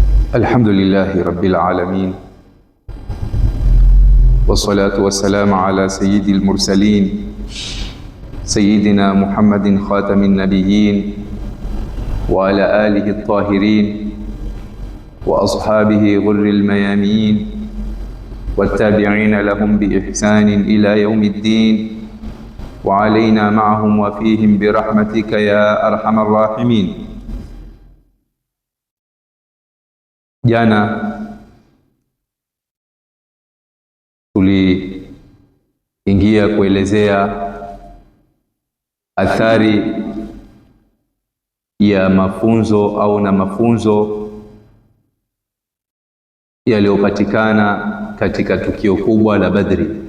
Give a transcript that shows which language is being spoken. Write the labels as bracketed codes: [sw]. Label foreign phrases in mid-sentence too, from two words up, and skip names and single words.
[ar] الحمد لله رب العالمين، والصلاة والسلام على سيد المرسلين سيدنا محمد خاتم النبيين وعلى آله الطاهرين وأصحابه غر الميامين والتابعين لهم بإحسان إلى يوم الدين وعلينا معهم وفيهم برحمتك يا أرحم الراحمين. [sw] Jana tuliingia kuelezea athari ya mafunzo au na mafunzo yaliyopatikana katika tukio kubwa la Badri.